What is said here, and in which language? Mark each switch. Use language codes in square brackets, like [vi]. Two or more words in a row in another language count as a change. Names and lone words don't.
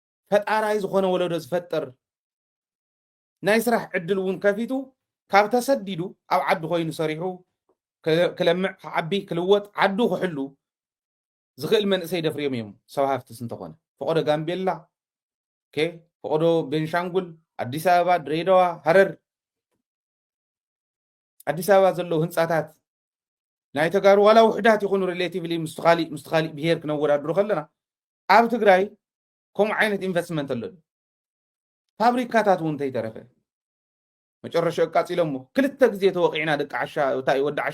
[ti] ፈጣራይ ዝኾነ ወለዶ ዝፈጥር ናይ ስራሕ ዕድል እውን ከፊቱ ካብ ተሰዲዱ ኣብ ዓዲ ኮይኑ ሰሪሑ ክለምዕ ክዓቢ ክልወጥ ዓዱ ክሕሉ ዝኽእል መንእሰይ ደፍርዮም እዮም ሰብ ሃፍትስ እንተኾነ ፈቆዶ ጋምቤላ ፈቆዶ ቤንሻንጉል አዲስ አበባ ድሬዳዋ ሃረር አዲስ አበባ ዘለው ህንፃታት ናይ ተጋሩ ዋላ ውሕዳት ይኹኑ ሪሌቲቭሊ ምስተኻሊ ብሄር ክነወዳድሩ ከለና ኣብ ትግራይ ከምኡ ዓይነት ኢንቨስትመንት ኣሎ ፋብሪካታት እውን እንተይተረፈ መጨረሻ ኣቃፂሎሞ ክልተ ግዜ ተወቂዕና ደቂ ዓሻ ወዲ ዓሻ